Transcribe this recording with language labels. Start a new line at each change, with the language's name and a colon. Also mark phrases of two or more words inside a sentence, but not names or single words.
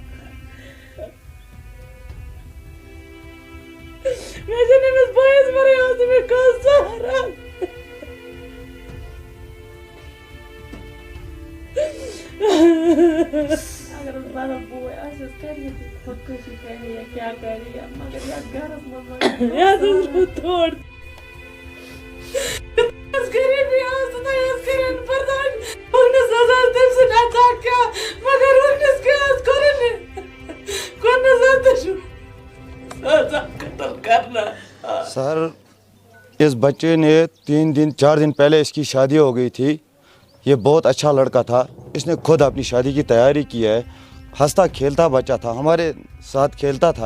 Kashmiri: مےٚ چھُنہٕ أمِس بٲیِس وَرٲے آسان مےٚ کانٛہہ سہارا اگر حظ بَدل بوے آسہِ حظ کَرِ یہِ خۄدکٔشی کَرِ یا کیٛاہ کَرِ یا مگر یَتھ گَرَس منٛز یہِ حظ روٗد تھوڑ غریٖبی ٲس تہٕ تۄہہِ حظ کٔرِن برداش وٕنِس حظ آسہِ تٔمۍ سٕنٛدۍ اَتھا کیٛاہ مگر وٕنِس کیٛاہ حظ کوٚرُن کوٚرنَس حظ تہِ چھُ سزا
Urdu: قتل کرنا سر اس بچے نے 4 دن پہلے اس کی شادی ہو گئی تھی. یہ بہت اچھا لڑکا تھا. اس نے خود اپنی شادی کی تیاری کی ہے. ہنستا کھیلتا بچہ تھا, ہمارے ساتھ کھیلتا تھا.